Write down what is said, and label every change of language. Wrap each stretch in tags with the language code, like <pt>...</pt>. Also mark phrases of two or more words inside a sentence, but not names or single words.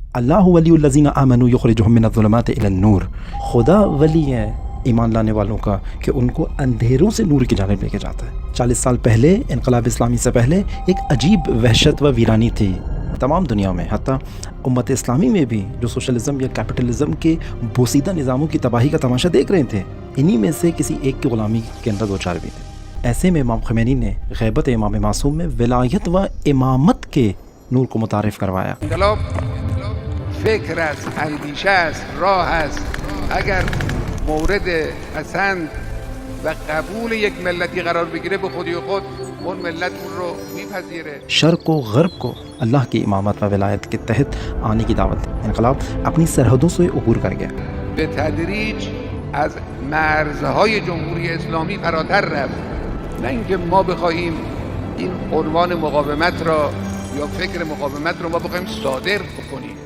<ar>اللہ ولی الذین آمنوا یخرجہم من الظلمات الی النور،</ar> <ur>خدا ولی ہے ایمان لانے والوں کا کہ ان کو اندھیروں سے نور کی جانب لے کے جاتا ہے۔ 40 سال پہلے انقلاب اسلامی سے پہلے ایک عجیب وحشت و ویرانی تھی تمام دنیا میں، حتیٰ امت اسلامی میں بھی، جو سوشلزم یا کیپٹلزم کے بوسیدہ نظاموں کی تباہی کا تماشا دیکھ رہے تھے، انہی میں سے کسی ایک کی غلامی کے اندر دو چار بھی تھے۔ ایسے میں امام خمینی نے غیبت امام معصوم میں ولایت و امامت کے نور کو متعارف کروایا۔</ur> <fa>انقلاب فکر است، اندیشه است، راه است. اگر مورد پسند و قبول یک ملتی قرار بگیره به خودی خود اون ملت اون رو میپذیره.</fa> <ur>شرق و غرب کو اللہ کی امامت و ولایت کے تحت آنے کی دعوت دی۔ انقلاب اپنی سرحدوں سے عبور کر گیا،</ur> <fa>به تدریج از مرزهای جمهوری اسلامی فراتر رفت. نه اینکه ما بخواهیم این عنوان مقاومت را یا فکر مقاومت را ما بخواهیم صادر بکنیم.</fa>